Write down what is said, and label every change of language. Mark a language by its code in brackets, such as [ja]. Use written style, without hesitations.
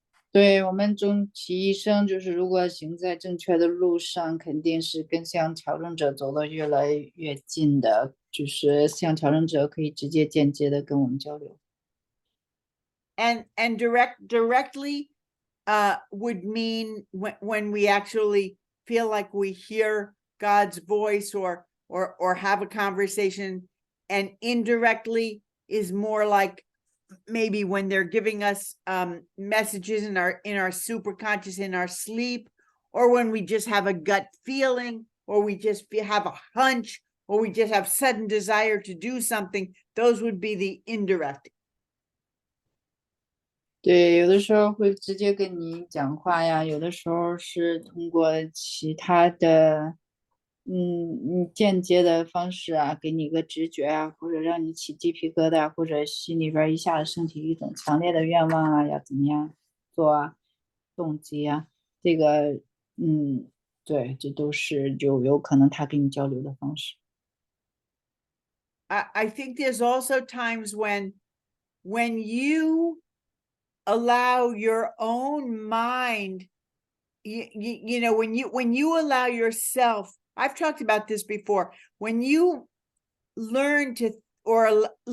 [zh] 对，我们终其一生，就是如果行在正确的路上，肯定是跟向调整者走得越来越近的，就是向调整者可以直接间接的跟我们交流。 [en] And directly would mean when we actually feel like we hear God's voice or have a conversation, and indirectly is more like maybe when they're giving us messages in our superconscious, in our sleep, or when we just have a gut feeling, or we just have a hunch, or we just have sudden desire to do something. Those would be the indirect. [zh] 对，有的时候会直接跟你讲话呀，有的时候是通过其他的间接的方式啊，给你一个直觉啊，或者让你起鸡皮疙瘩，或者心里边一下子升起一种强烈的愿望啊，要怎么样做啊，动机啊，这个对，这都是就有可能他跟你交流的方式。 [en] I think there's also times when you allow your own mind, when you allow yourself, I've talked about this before, when you learn to or